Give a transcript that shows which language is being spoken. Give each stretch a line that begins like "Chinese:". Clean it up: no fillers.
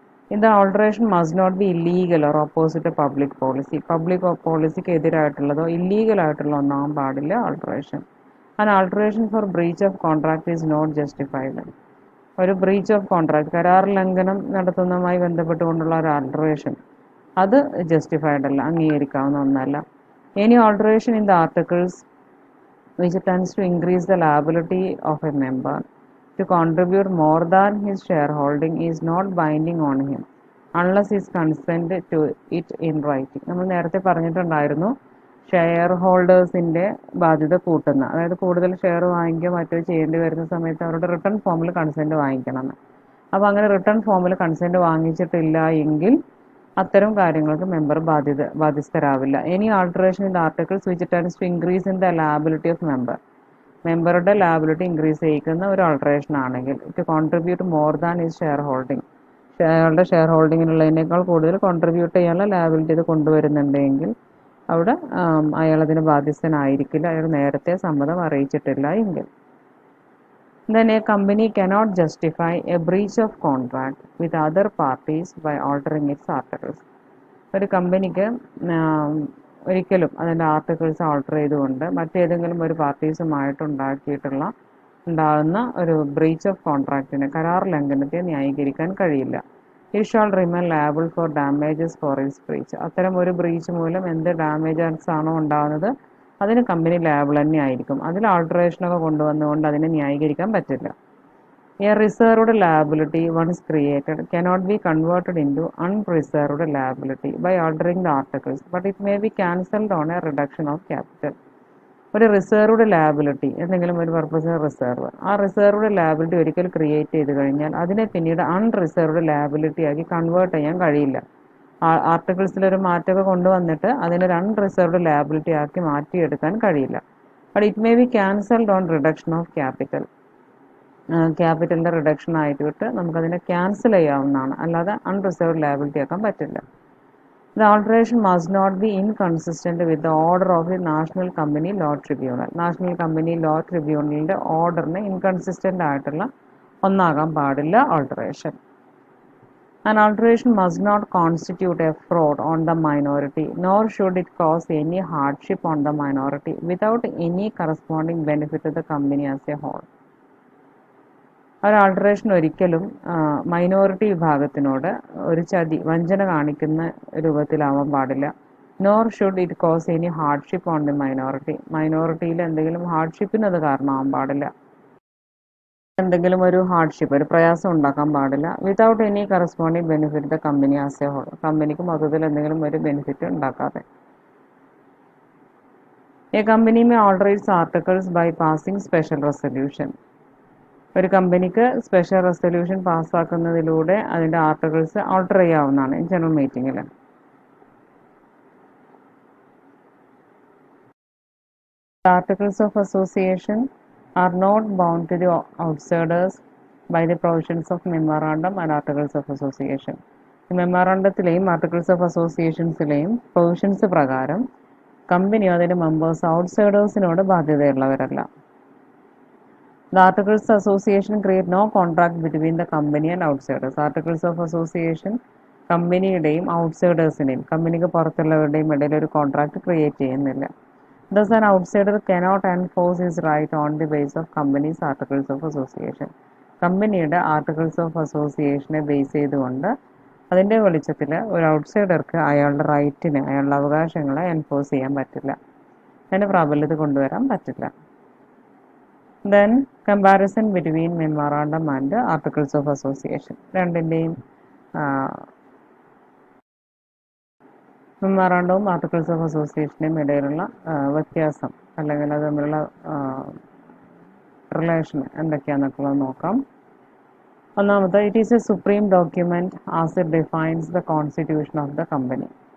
Malayalam: ഇത്
English: alteration must not be illegal or opposite public policy,
Malayalam: public പോളിസിക്ക് എതിരായിട്ടുള്ളതോ illegal ആയിട്ടുള്ള ഒന്നാവാൻ പാടില്ല alteration.
English: an alteration for breach of contract is not justified,
Malayalam: ഒരു breach of contract കരാർ ലംഘനം നടത്തുന്നതുമായി ബന്ധപ്പെട്ടുകൊണ്ടുള്ള ഒരു ആൾട്ടറേഷൻ അത് ജസ്റ്റിഫൈഡ് അല്ല, അംഗീകരിക്കാവുന്ന ഒന്നല്ല.
English: Any alteration in the articles which tends to increase the liability of a member to contribute more than his shareholding is not binding on him unless his consent to it in writing.
Malayalam: നമ്മൾ നേരത്തെ പറഞ്ഞിട്ടുണ്ടായിരുന്നു share ഹോൾഡേഴ്സിൻ്റെ ബാധ്യത കൂട്ടുന്ന, അതായത് കൂടുതൽ share വാങ്ങിക്കുക മറ്റോ ചെയ്യേണ്ടി വരുന്ന സമയത്ത് അവരുടെ റിട്ടേൺ ഫോമിൽ കൺസെൻറ്റ് വാങ്ങിക്കണമെന്ന്. അപ്പോൾ അങ്ങനെ റിട്ടേൺ ഫോമിൽ കൺസെൻറ്റ് വാങ്ങിച്ചിട്ടില്ല എങ്കിൽ അത്തരം കാര്യങ്ങൾക്ക് member ബാധ്യസ്ഥരാവില്ല.
English: any alteration in the articles which tends to increase in the liability of
Malayalam: മെമ്പറുടെ liability increase ചെയ്യിക്കുന്ന ഒരു ആൾട്ടറേഷൻ ആണെങ്കിൽ
English: it contribute more than his shareholding,
Malayalam: അയാളുടെ ഷെയർ ഹോൾഡിങ്ങിനുള്ളതിനേക്കാൾ കൂടുതൽ കോൺട്രിബ്യൂട്ട് ചെയ്യാനുള്ള ലയബിലിറ്റി ഇത് കൊണ്ടുവരുന്നുണ്ടെങ്കിൽ അവിടെ അയാളതിന് ബാധ്യസ്ഥനായിരിക്കില്ല, അയാൾ നേരത്തെ സമ്മതം അറിയിച്ചിട്ടില്ല എങ്കിൽ.
English: Then a company cannot justify a breach of contract with other parties by altering its articles.
Malayalam: ഒരു കമ്പനിക്ക് ഒരിക്കലും അതിൻ്റെ ആർട്ടിക്കിൾസ് ആൾട്ടർ ചെയ്തുകൊണ്ട് മറ്റേതെങ്കിലും ഒരു പാർട്ടീസുമായിട്ട് ഉണ്ടാകുന്ന ഒരു ബ്രീച്ച് ഓഫ് കോൺട്രാക്റ്റിനെ, കരാർ ലംഘനത്തെ ന്യായീകരിക്കാൻ കഴിയില്ല.
English: He shall remain liable for damages for his breach.
Malayalam: അത്തരം ഒരു ബ്രീച്ച് മൂലം എന്ത് ഡാമേജസ് ആണോ ഉണ്ടാകുന്നത് അതിന് കമ്പനി ലയബിൾ തന്നെ ആയിരിക്കും. അതിൽ ആൾട്ടറേഷനൊക്കെ കൊണ്ടുവന്നുകൊണ്ട് അതിനെ ന്യായീകരിക്കാൻ പറ്റില്ല.
English: A reserved liability once created cannot be converted into unreserved liability by altering the articles, but it may be cancelled on a reduction of capital.
Malayalam: ഒരു റിസർവ്ഡ് ലാബിലിറ്റി, എന്തെങ്കിലും ഒരു പർപ്പസിന് റിസർവ്, ആ റിസർവ്ഡ് ലാബിലിറ്റി ഒരിക്കൽ ക്രിയേറ്റ് ചെയ്ത് കഴിഞ്ഞാൽ അതിനെ പിന്നീട് അൺറിസർവ്ഡ് ലാബിലിറ്റി ആക്കി കൺവേർട്ട് ചെയ്യാൻ കഴിയില്ല. ആർട്ടിക്കിൾസിലൊരു മാറ്റമൊക്കെ കൊണ്ടുവന്നിട്ട് അതിനൊരു അൺറിസർവ്ഡ് ലാബിലിറ്റി ആക്കി മാറ്റിയെടുക്കാൻ കഴിയില്ല.
English: But it may be cancelled on reduction of capital.
Malayalam: ക്യാപിറ്റലിൻ്റെ reduction ആയിട്ട് നമുക്കതിനെ ക്യാൻസൽ ചെയ്യാവുന്നതാണ്, അല്ലാതെ അൺറിസർവ്ഡ് ലയബിലിറ്റി ആക്കാൻ പറ്റില്ല.
English: The alteration must not be inconsistent with the order of the National Company Law Tribunal.
Malayalam: National company law ട്രിബ്യൂണലിൻ്റെ ഓർഡറിന് inconsistent ആയിട്ടുള്ള ഒന്നാകാൻ പാടില്ല alteration.
English: An alteration must not constitute a fraud on the minority, nor should it cause any hardship on the minority without any corresponding benefit to the company as a whole.
Malayalam: ഒരു alteration ഒരിക്കലും minority വിഭാഗത്തിനോട് ഒരു വഞ്ചന കാണിക്കുന്ന രൂപത്തിലാവാൻ പാടില്ല.
English: nor should it cause any hardship on the
Malayalam: മൈനോറിറ്റിയിൽ എന്തെങ്കിലും ഹാർഡ്ഷിപ്പിന് അത് കാരണമാവാൻ പാടില്ല, എന്തെങ്കിലും ഒരു ഹാർഡ്ഷിപ്പ്, ഒരു പ്രയാസം ഉണ്ടാക്കാൻ പാടില്ല.
English: without any corresponding benefit the company as a whole,
Malayalam: കമ്പനിക്ക് മൊത്തത്തിൽ എന്തെങ്കിലും ഒരു ബെനിഫിറ്റ് ഉണ്ടാക്കാതെ.
English: A company may alter its articles by passing special resolution.
Malayalam: ഒരു കമ്പനിക്ക് സ്പെഷ്യൽ റെസൊല്യൂഷൻ പാസ്സാക്കുന്നതിലൂടെ അതിൻ്റെ ആർട്ടിക്കിൾസ് ആൾട്ടർ ചെയ്യാവുന്നതാണ് ജനറൽ മീറ്റിങ്ങിൽ.
English: Articles of association are not bound to the outsiders by the provisions of memorandum and articles of association.
Malayalam: മെമ്മോറാണ്ടത്തിലെയും articles of അസോസിയേഷൻസിലെയും provisions പ്രകാരം കമ്പനിയോ അതിൻ്റെ members ഔട്ട്സൈഡേഴ്സിനോട് ബാധ്യതയുള്ളവരല്ല.
English: The Articles of Association create no contract between the company and outsiders.
Malayalam: Articles of Association കമ്പനിയുടെയും ഔട്ട്സൈഡേഴ്സിനെയും, കമ്പനിക്ക് പുറത്തുള്ളവരുടെയും ഇടയിൽ ഒരു contract create ചെയ്യുന്നില്ല.
English: Thus an outsider cannot enforce his right on the basis of company's Articles of Association.
Malayalam: കമ്പനിയുടെ articles of അസോസിയേഷനെ base ചെയ്തുകൊണ്ട് അതിൻ്റെ വെളിച്ചത്തിൽ ഒരു ഔട്ട്സൈഡർക്ക് അയാളുടെ റൈറ്റിനെ, അയാളുടെ അവകാശങ്ങളെ എൻഫോഴ്സ് ചെയ്യാൻ പറ്റില്ല, അതിന് പ്രാബല്യത കൊണ്ടുവരാൻ പറ്റില്ല.
English: Then comparison between memorandum and articles of association.
Malayalam: രണ്ടിൻ്റെയും മെമ്മോറാണ്ടവും ആർട്ടിക്കിൾസ് ഓഫ് അസോസിയേഷൻ്റെയും ഇടയിലുള്ള വ്യത്യാസം അല്ലെങ്കിൽ അത് തമ്മിലുള്ള റിലേഷൻ എന്തൊക്കെയാണെന്നൊക്കെ നോക്കാം. ഒന്നാമത്തെ,
English: It is a supreme document as it defines the constitution of the company.